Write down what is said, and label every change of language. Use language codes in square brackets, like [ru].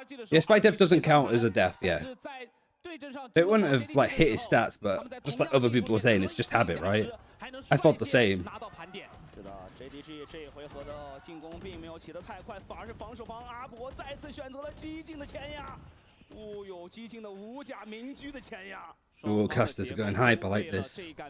[en] Yeah, Spike Def doesn't count as a death, yeah. It wouldn't have, like, hit his stats, but just like other people are saying, it's just habit, right? I thought the same. [zh] JDG 这回合的进攻并没有起得太快，反而是防守方阿伯再次选择了激进的前压。有激进的五甲明居的前压。 [en] Oh, casters are going hype. I like this.